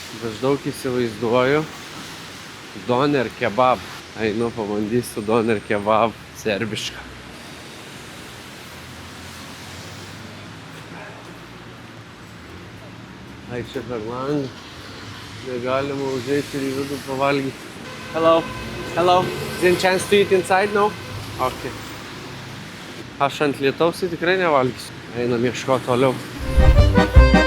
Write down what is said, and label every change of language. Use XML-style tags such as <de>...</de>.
<lt>Aš daug įsivaizduoju. Doner kebab. Einu, pabandysiu doner kebab serbišką. Ai, čia per langą. Negalima užeiti ir į vidų pavalgyti.</lt> <en>Hello. Is there a chance to eat inside now? Okay.</en> <lt>Aš ant lietaus tai tikrai nevalgysiu. Einam ieškoti toliau.</lt>